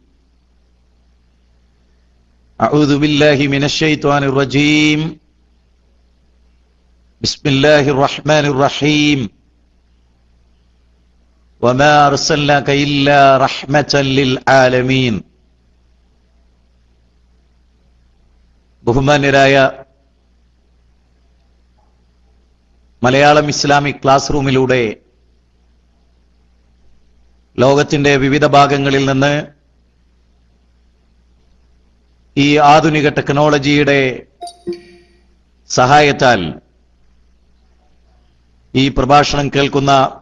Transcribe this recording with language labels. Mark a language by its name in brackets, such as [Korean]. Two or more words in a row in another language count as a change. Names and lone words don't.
[Arabic] أعوذ بالله من الشيطان الرجيم بسم الله الرحمن الرحيم وما أرسلناك إلا رحمة للعالمين [Malayalam] ബഹുമാന്യരായ മലയാളം ഇസ്ലാമിക് ക്ലാസ് റൂമിലൂടെ ലോകത്തിന്റെ വിവിധ ഭാഗങ്ങളിൽ നിന്ന് ഈ ആധുനിക ടെക്നോളജിയുടെ സഹായത്താൽ ഈ പ്രഭാഷണം കേൾക്കുന്ന